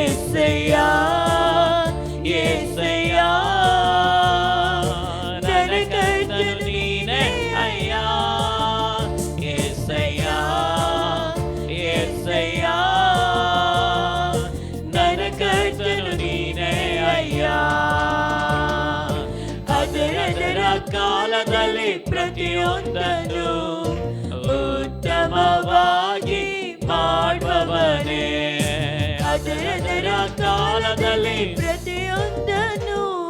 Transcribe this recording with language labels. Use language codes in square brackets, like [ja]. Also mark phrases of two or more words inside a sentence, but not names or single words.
[te] యేసయ్యా యేసయ్యా నరకర్తను నీనే అయ్యా యేసయ్యా యేసయ్యా నరకర్తను నీనే అయ్యా [kn] ಅದರ ಕಾಲದಲ್ಲಿ ಪ್ರತಿಯೊಂದನ್ನು ಉತ್ತಮವಾಗಿ ಮಾಡುವವನೇ ಅದರ ಕಾಲದಲ್ಲಿ ಪ್ರತಿಯೊಂದನ್ನು